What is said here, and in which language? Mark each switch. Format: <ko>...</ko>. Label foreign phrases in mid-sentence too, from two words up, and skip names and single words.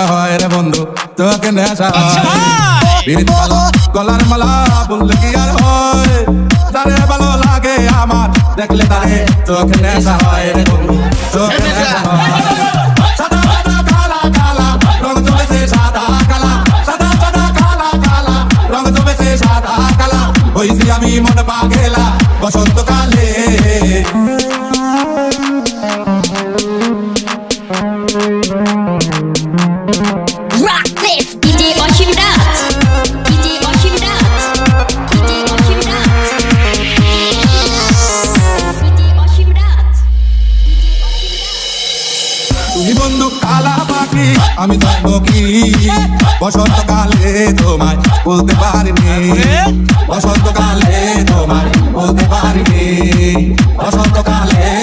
<bn>হয় রে বন্ধু চোখে নেশা হয় পিরিতি বালা গলার মালা বললে কি আর হয় যারে ভালো লাগে আমার দেখলে তারে চোখে নেশা হয় রে বন্ধু চোখে নেশা হয় সাদা সাদা কালা কালা রং জমেছে সাদা কালা সাদা সাদা কালা কালা রং জমেছে সাদা কালা হইছি আমি মন পাগেলা বসন্তকালে</bn> <en>Rock this! DJ Oshim Raj, DJ Oshim Raj, DJ Oshim Raj, DJ Oshim Raj,</en> <bn>তুমি বন্ধু কালা পাখি আমি জানো কি বসন্তকালে তোমায় বলতে পারিনি বসন্তকালে তোমায় বলতে পারিনি বসন্তকালে</bn>